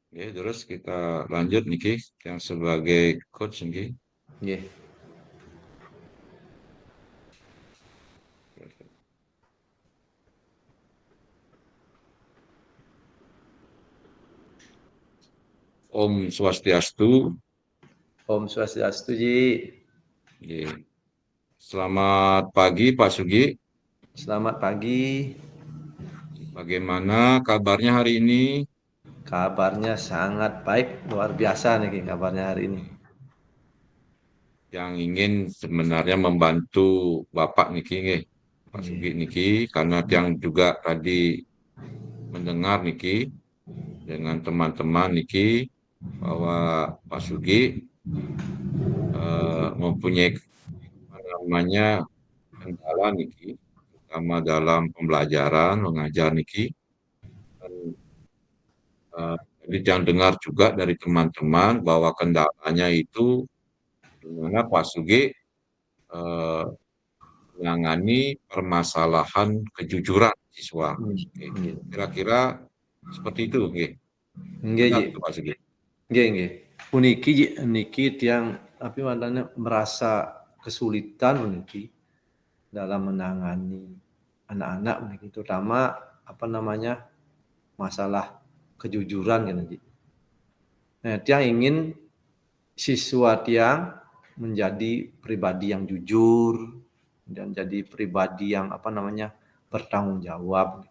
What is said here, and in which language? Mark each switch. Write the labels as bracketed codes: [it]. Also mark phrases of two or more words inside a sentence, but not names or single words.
[id] Terus kita lanjut niki yang sebagai coach niki. Nggih. [ban] Om Swastiastu. Om Swastiastu, Ji. Nggih. [id] Selamat pagi Pak Sugi. Selamat pagi. Bagaimana kabarnya hari ini? Kabarnya sangat baik, luar biasa nih kabarnya hari ini. Yang ingin sebenarnya membantu Bapak niki nggih, Pak Nggih. Sugi niki karena yang juga tadi mendengar niki dengan teman-teman niki bahwa Pak Sugi mempunyai apa namanya kendala niki, terutama dalam pembelajaran mengajar niki. Dan, jadi jangan dengar juga dari teman-teman bahwa kendalanya itu di mana Pak Sugi eh, menangani permasalahan kejujuran siswa. Oke. Nggih. Kira-kira seperti itu, oke. Nggih, Benar Ji. tuh Pak Sugi. [ban] Nggih, nggih. [id] Puniki, Ji, [ban] niki tiang [id] apa namanya merasa kesulitan puniki dalam menangani anak-anak puniki, terutama apa namanya masalah kejujuran kan, Ji. Nah, tiang ingin siswa tiang menjadi pribadi yang jujur dan jadi pribadi yang apa namanya bertanggung jawab.